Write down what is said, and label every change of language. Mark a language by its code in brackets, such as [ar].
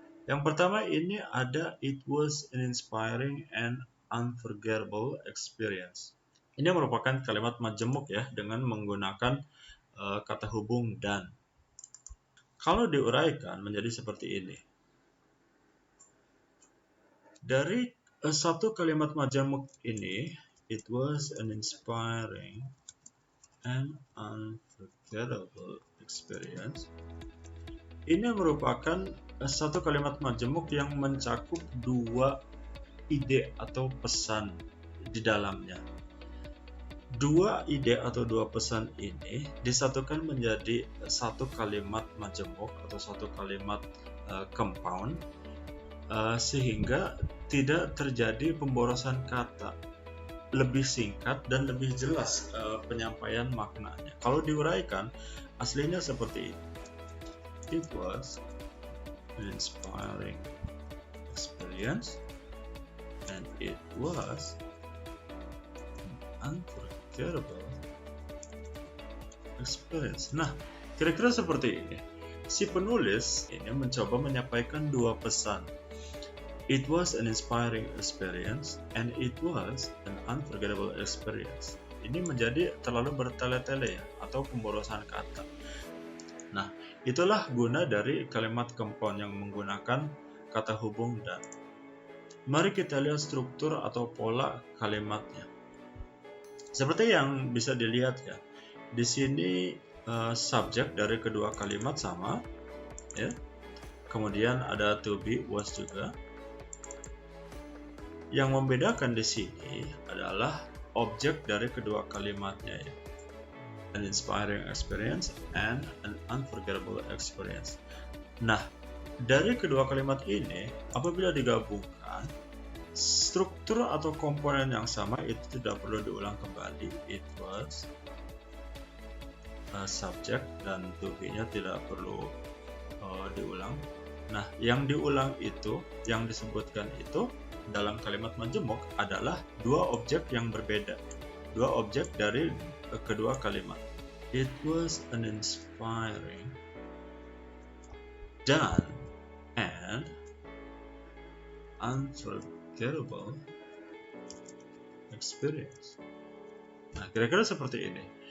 [id] Yang pertama ini ada [en] it was an inspiring and unforgettable experience. [id] Ini merupakan kalimat majemuk ya dengan menggunakan kata hubung dan. Kalau diuraikan menjadi seperti ini. Dari satu kalimat majemuk ini, [en] it was an inspiring and unforgettable experience. [id] Ini merupakan satu kalimat majemuk yang mencakup dua ide atau pesan di dalamnya. Dua ide atau dua pesan ini disatukan menjadi satu kalimat majemuk atau satu kalimat compound sehingga tidak terjadi pemborosan kata, lebih singkat dan lebih jelas penyampaian maknanya. Kalau diuraikan aslinya seperti ini. [en] It was an inspiring experience and it was an unforgettable experience. [id] Nah, kira-kira seperti ini. Si penulis ini mencoba menyampaikan dua pesan. [en] It was an inspiring experience and it was an unforgettable experience. [id] Ini menjadi terlalu bertele-tele ya, atau pemborosan kata. Nah, itulah guna dari kalimat compound yang menggunakan kata hubung dan. Mari kita lihat struktur atau pola kalimatnya. Seperti yang bisa dilihat ya, di sini subjek dari kedua kalimat sama, ya. Kemudian ada to be, was juga. Yang membedakan di sini adalah objek dari kedua kalimatnya ya. [en] An inspiring experience and an unforgettable experience. [id] Nah, dari kedua kalimat ini apabila digabungkan, struktur atau komponen yang sama itu tidak perlu diulang kembali. [en] It was [id] subject dan to be-nya tidak perlu diulang. Nah, yang diulang itu, yang disebutkan itu dalam kalimat majemuk adalah dua objek yang berbeda. Dua objek dari kedua kalimat. [en] It was an inspiring dan and unforgettable experience. Nah, kira-kira seperti ini.